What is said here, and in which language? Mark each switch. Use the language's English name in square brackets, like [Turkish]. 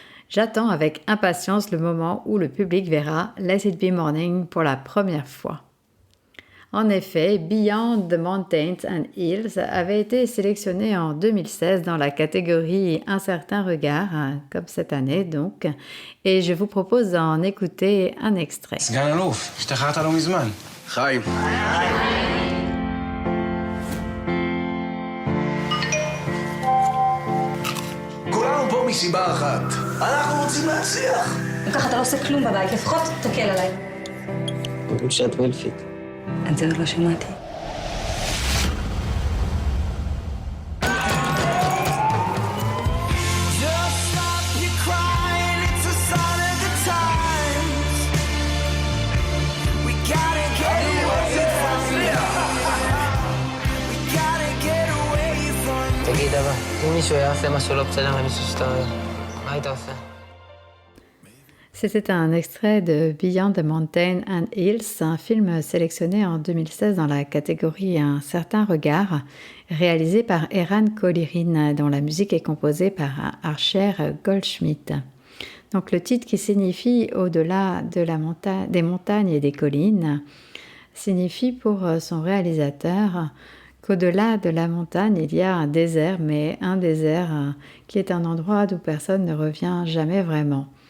[French] J'attends avec impatience le moment où le public verra Let It Be Morning pour la première fois. » En effet, Beyond the Mountains and Hills avait été sélectionné en 2016 dans la catégorie Un certain regard, comme cette année donc, et je vous propose d'en écouter un extrait. [Hebrew] סגן אלוף, השתחררת לא מזמן. חיים. כולנו פה מסיבה אחת. אנחנו רוצים להצליח. ככה אתה לא עושה כלום בבית, לפחות תקל עליי. אומרים שאת מלפית. את זה עוד לא שמעתי. תגיד, אבא, אם מישהו יעשה משהו לא בסדר למישהו שאתה אוהב, מה היית עושה? [French] C'était un extrait de Beyond the Mountains and Hills, un film sélectionné en 2016 dans la catégorie Un certain regard, réalisé par Eran Collerin, dont la musique est composée par Archer Goldschmidt. Donc le titre qui signifie « Au-delà de des montagnes et des collines » signifie pour son réalisateur qu'au-delà de la montagne, il y a un désert, mais un désert qui est un endroit d'où personne ne revient jamais vraiment.